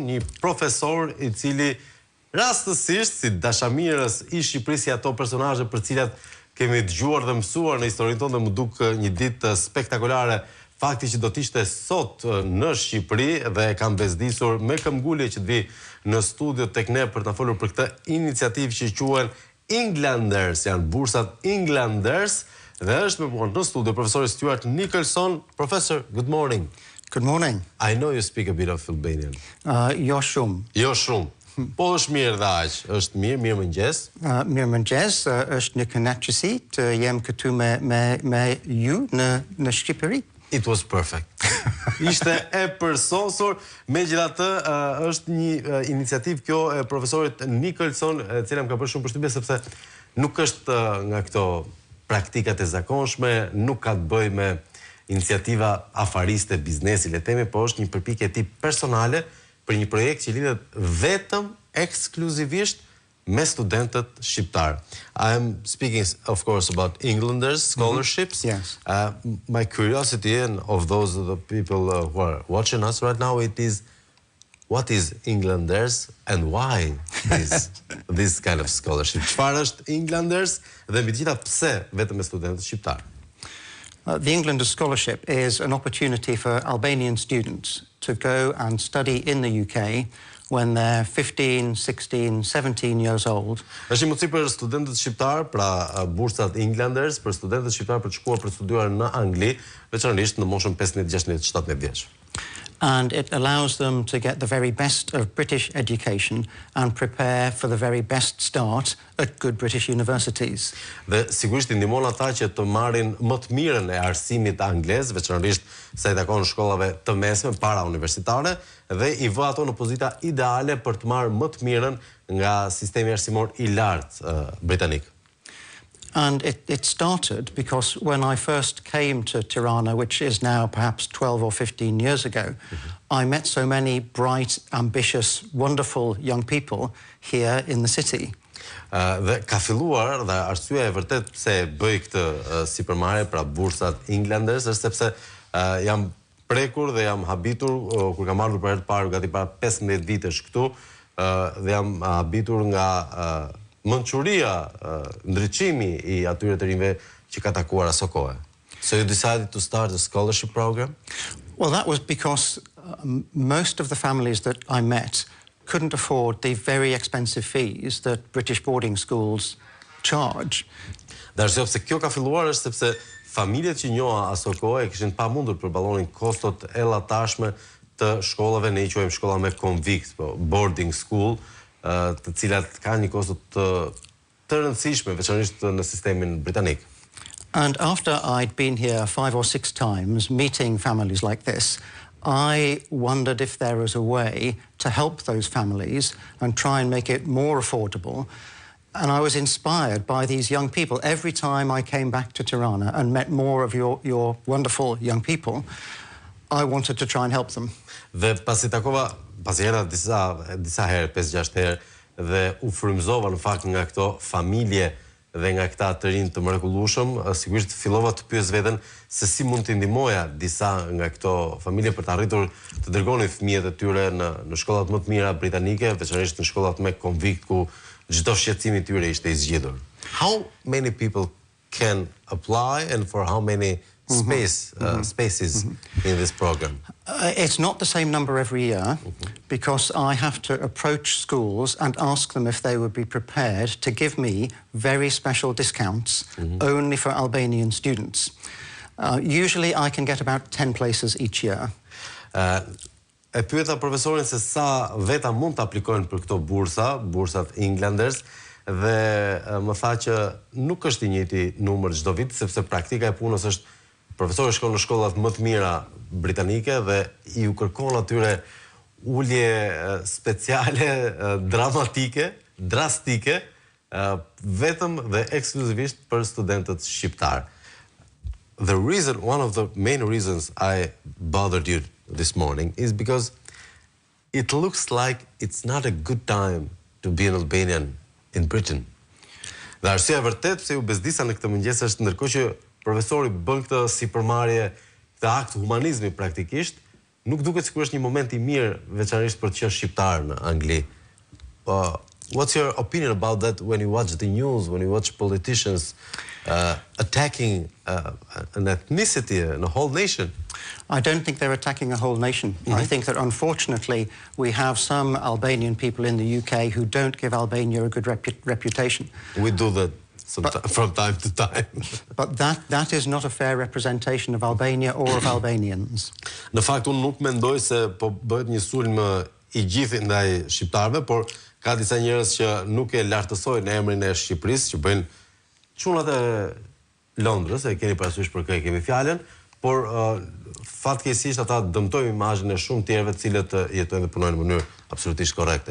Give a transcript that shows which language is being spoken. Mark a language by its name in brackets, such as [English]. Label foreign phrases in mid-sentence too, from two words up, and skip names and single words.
[Albanian] një profesor i cili rastësisht si dashamirës i Shqipërisë, ato personazhe për cilat kemi dëgjuar dhe mësuar në historinë tonë, dhe më duk një ditë spektakolare fakti që do t'ishte sot në Shqipëri, dhe kam bezdisur me këmbgulje që të vi në studio tek ne për të folur për këtë iniciativë që quhen Englanders, janë bursat Englanders, dhe është me punë në studio profesori Stuart Nicholson. [English] Professor, good morning. Good morning. I know you speak a bit of Albanian. [Albanian] Jo shumë. Jo shumë. Po është mirë dhe aq, është mirë mëngjes. Mirë mëngjes, është një kënaqësi të jem këtu me ju në Shqipëri. [English] It was perfect. [Albanian] Ishte e përsosur, megjithatë është një iniciativë kjo e profesorit Nicholson, e cila më ka bërë shumë përshtypje sepse nuk është nga këto praktikat e zakonshme, nuk ka të bëjë me iniciativa afariste, biznesi, le themi, po është një përpikje e tip personale për një projekt që lidhet vetëm ekskluzivisht me studentët shqiptar. [English] I am speaking, of course, about Englanders scholarships. Yes. My curiosity and of those of the people who are watching us right now, it is, what is Englanders and why is this kind of scholarship? [Albanian] Çfarë është Englanders dhe mbi të gjitha pse vetëm me studentët shqiptar? [English] The Englanders Scholarship is an opportunity for Albanian students to go and study in the UK when they're 15, 16, 17 years old. [Albanian] Është një mundësi për studentët shqiptar, pra bursat Englanders, për studentët shqiptar për të shkuar për të studiuar në Angli, veçanërisht në moshën 15, 16, 17 vjeç. [English] And it allows them to get the very best of British education and prepare for the very best start at good British universities. [Albanian] Dhe sigurisht i ndihmon ata që të marrin më të mirën e arsimit anglez, veçanërisht sa i takon shkollave të mesme para universitare, dhe i vë ato në pozita ideale për të marrë më të mirën nga sistemi arsimor I lartë britanik. [English] And it started because when I first came to Tirana, which is now perhaps 12 or 15 years ago, I met so many bright, ambitious, wonderful young people here in the city. [Albanian] Dhe ka filluar, dhe arsyeja e vërtet pse bëj këtë sipërmarrje, pra bursat Englanders, është sepse jam prekur dhe jam habitur, kur kam ardhur për herë të parë gati para 15 vitesh këtu, dhe jam habitur nga mençuria, ndriçimi I atyre të rinjve që ka takuar aso kohë. [English] So you decided to start a scholarship program? Well, that was because most of the families that I met couldn't afford the very expensive fees that British boarding schools charge. [Albanian] Dhe arsyeja pse kjo ka filluar është sepse familjet që njoha aso kohë kishin pamundur të përballonin kostot e llatashme të shkollave, ne I quajmë shkolla me konvikt, [English] boarding school, [Albanian] të cilat kanë një kosto të rëndësishme, veçanërisht në sistemin britanik. [English] And after I'd been here 5 or 6 times meeting families like this, I wondered if there was a way to help those families and try and make it more affordable. And I was inspired by these young people. Every time I came back to Tirana and met more of your wonderful young people, I wanted to try and help them. [Albanian] Dhe pasi hera disa herë, 5-6 herë, dhe u frymëzova në fakt nga këto familje dhe nga këta të rinj të mrekullueshëm, sigurisht fillova të pyes veten se si mund të ndihmoja disa nga këto familje për të arritur të dërgonin fëmijët e tyre në shkollat më të mira britanike, veçanërisht në shkollat me konvikt ku çdo shqetësim I tyre ishte I zgjedhur. [English] How many people can apply and for how many spaces in this program? It's not the same number every year because I have to approach schools and ask them if they would be prepared to give me very special discounts only for Albanian students. Usually I can get about 10 places each year. [Albanian] E pyeta profesorin se sa veta mund të aplikojnë për këto bursat Englanders, dhe më tha që nuk është I njëjti numër çdo vit, sepse praktika e punës është profesorët shkon në shkollat më të mira britanike dhe I u kërkon atyre ulje speciale, dramatike, drastike, vetëm dhe ekskluzivisht për studentët shqiptarë. [English] One of the main reasons I bothered you this morning is because it looks like it's not a good time to be an Albanian in Britain. [Albanian] Dhe arsyeja vërtet pse ju bezdisa në këtë mëngjes është ndërkohë që profesori bën këtë sipërmarrje, këtë akt humanizmi praktikisht, nuk duket sikur është një moment I mirë veçanërisht për të qenë shqiptar në Angli. [English] What's your opinion about that when you watch the news, when you watch politicians attacking an ethnicity, a whole nation? I don't think they're attacking a whole nation. I think that unfortunately we have some Albanian people in the UK who don't give Albania a good reputation. We do that from time to time. But that is not a fair representation of Albania or of Albanians. [Albanian] Në fakt unë nuk mendoj se po bëhet një sulm I gjithë ndaj shqiptarëve, por ka disa njerëz që nuk e lartësojnë emrin e Shqipërisë, që bëjnë çunat e Londrës, e keni parasysh për kë kemi fjalën, por fatkeqësisht ata dëmtojnë imazhin e shumë tjerëve të cilët jetojnë dhe punojnë në mënyrë absolutisht korrekte.